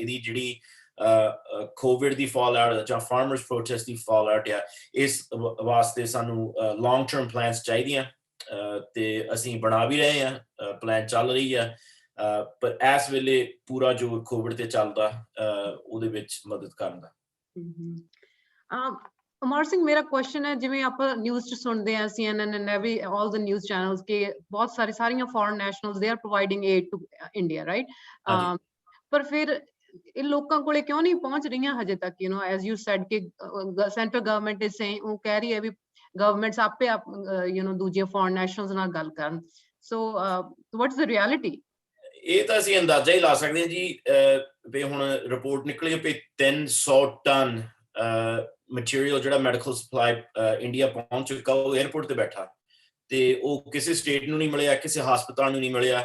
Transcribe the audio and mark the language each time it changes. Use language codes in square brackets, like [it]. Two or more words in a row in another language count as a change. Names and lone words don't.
[pa] ਇਹਦੀ ਜਿਹੜੀ ਕੋਵਿਡ ਦੀ [en] fall out [pa] ਜਾਂ [en] farmers protest [pa] ਦੀ [en] fall out [pa] ਆ, ਇਸ ਵਾਸਤੇ ਸਾਨੂੰ [en] long term plans [pa] ਚਾਹੀਦੀਆਂ, ਤੇ ਅਸੀਂ ਬਣਾ ਵੀ ਰਹੇ ਹਾਂ, ਪਲਾਨ ਚੱਲ ਰਹੀ ਆ। ਪਰ ਇਸ ਵੇਲੇ ਪੂਰਾ ਜੋ ਕੋਵਿਡ ਤੇ ਚੱਲਦਾ ਉਹਦੇ ਵਿੱਚ ਮਦਦ ਕਰਨ ਦਾ। ਅਮਰ ਸਿੰਘ, ਮੇਰਾ ਕੁਐਸਚਨ ਹੈ, ਜਿਵੇਂ ਆਪਾਂ ਨਿਊਜ਼ ਚ ਸੁਣਦੇ ਆ [en] CNN and all the news channels [pa] ਕਿ ਬਹੁਤ ਸਾਰੀਆਂ [en] foreign nationals they are providing aid to India, right? [pa] ਪਰ ਫਿਰ ਇਹ ਲੋਕਾਂ ਕੋਲੇ ਕਿਉਂ ਨਹੀਂ ਪਹੁੰਚ ਰਹੀਆਂ ਹਜੇ ਤੱਕ? [en] as you said ਕਿ central government is saying, [pa] ਉਹ ਕਹਿ ਰਹੀ ਹੈ ਵੀ ਗਵਰਨਮੈਂਟਸ ਆਪੇ ਦੂਜੀਆਂ [en] foreign nationals [pa] ਨਾਲ ਗੱਲ ਕਰਨ। [en] so what's the reality? [pa] ਇਹ ਤਾਂ ਅਸੀਂ ਅੰਦਾਜ਼ਾ ਹੀ ਲਾ ਸਕਦੇ ਹਾਂ ਜੀ। ਵੀ ਹੁਣ ਰਿਪੋਰਟ ਨਿਕਲੀ ਵੀ 300 [en] ton material [pa] ਜਿਹੜਾ [en] medical supply [pa] ਇੰਡੀਆ ਪਹੁੰਚ ਚੁੱਕਾ, ਉਹ 에ਅਰਪੋਰਟ ਤੇ ਬੈਠਾ, ਤੇ ਉਹ ਕਿਸੇ ਸਟੇਟ ਨੂੰ ਨਹੀਂ ਮਿਲਿਆ, ਕਿਸੇ ਹਸਪਤਾਲ ਨੂੰ ਨਹੀਂ ਮਿਲਿਆ।